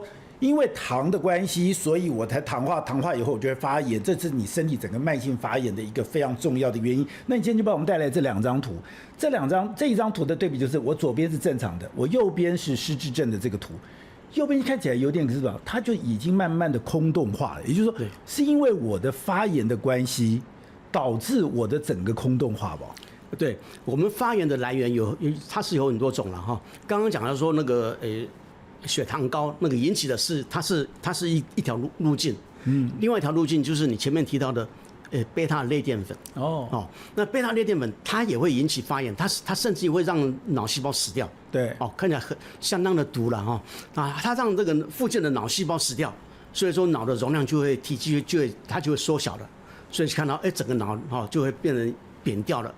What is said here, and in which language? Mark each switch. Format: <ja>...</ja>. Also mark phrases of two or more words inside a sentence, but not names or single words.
<zh>因為糖的關係，所以我才糖化以後我就會發炎，這是你身體整個慢性發炎的一個非常重要的原因。那你今天就幫我們帶來這兩張圖，這一張圖的對比就是我左邊是正常的，我右邊是失智症的這個圖，右邊看起來有點是吧，它就已經慢慢的空洞化了，也就是說，是因為我的發炎的關係導致我的整個空洞化吧？對，我們發炎的來源它是有很多種了哈。剛剛講到說那個血糖高那個引起的是它是一條路徑，另外一條路徑就是你前面提到的，貝塔類澱粉。那貝塔類澱粉它也會引起發炎，它甚至會讓腦細胞死掉。對，看起來相當的毒了哈。它讓這個附近的腦細胞死掉，所以說腦的容量體積就會縮小了，所以看到整個腦就會變成扁掉了。</zh>